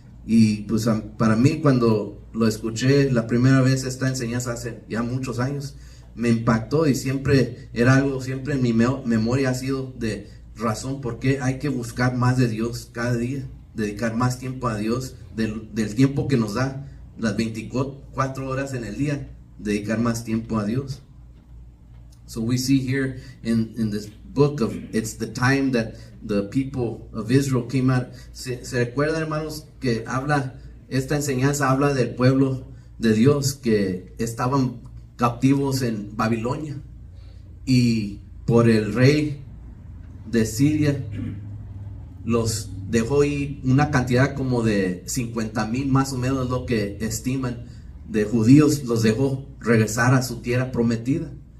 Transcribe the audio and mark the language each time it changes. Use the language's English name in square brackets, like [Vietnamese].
[Spanish] Y pues para mí, cuando lo escuché la primera vez esta enseñanza hace ya muchos años, me impactó y siempre era algo, siempre en mi memoria ha sido de razón por qué hay que buscar más de Dios cada día, dedicar más tiempo a Dios, del tiempo que nos da, las 24 horas en el día, dedicar más tiempo a Dios. [English] So we see here in this book of, it's the time that the people of Israel came out. [Spanish] ¿Se recuerdan, hermanos, que esta enseñanza habla del pueblo de Dios que estaban captivos en Babilonia y por el rey de Siria los dejó ir una cantidad como de 50,000 más o menos, lo que estiman, de judíos, los dejó regresar a su tierra prometida.